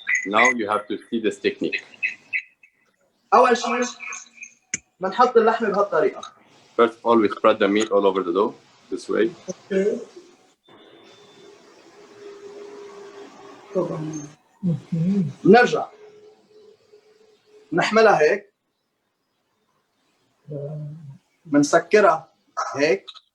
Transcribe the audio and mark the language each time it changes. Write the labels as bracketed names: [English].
[English] Now you have to see this technique. [Arabic] أول شيء بنحط اللحمة بهالطريقة. [English] First of all, we spread the meat all over the dough this way. Okay. [Arabic] بنرجع بنحملها هيك. بنسكرها هيك.